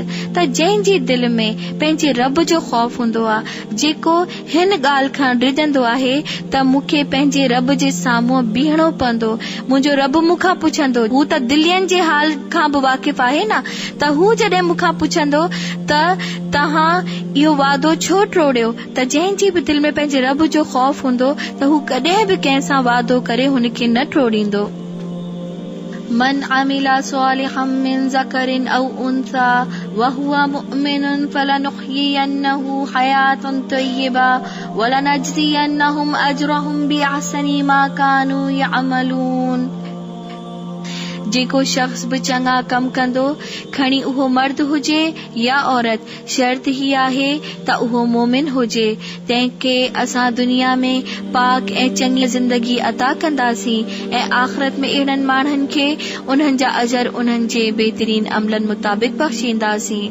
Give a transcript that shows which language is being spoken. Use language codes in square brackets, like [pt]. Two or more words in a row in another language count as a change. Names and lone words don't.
[sd] त जंहिंजी दिलि में पंहिंजे रब जो ख़ौफ़ हूंदो आहे, जेको हिन ॻाल्हि खां डिॼंदो आहे त मूंखे पंहिंजे रब जे साम्हूं बीहणो पवंदो, मुंहिंजो रब मूंखां पुछंदो, हू त दिलियनि जे हाल खां बि वाक़िफ़ आहे न, त हू जॾहिं मूंखां पुछंदो त तव्हां इहो वादो छो टोड़ियो, त जंहिंजी बि दिलि में पंहिंजे रब जो ख़ौफ़ हूंदो त हू कॾहिं बि कंहिं सां वादो करे हुनखे न टोड़ींदो। [ar] من عمل صالحا من ذكر أو أنثى وهو مؤمن فلنحيينه حياة طيبة ولنجزينهم أجرهم بأحسن ما كانوا يعملون. [sd] जेको शख्स बि चङा कम कंदो, खणी उहो मर्द हुजे या औरत, शर्त ही आहे त उहो मोमिन हुजे। तंहिंखे असां दुनिया में पाक ऐं चङी ज़िंदगी अता कंदासीं ऐं आख़िरत में अहिड़नि माण्हुनि खे उन्हनि जा अजर उन्हनि जे बहितरीन अमलनि मुताबिक़ बख़्शींदासीं।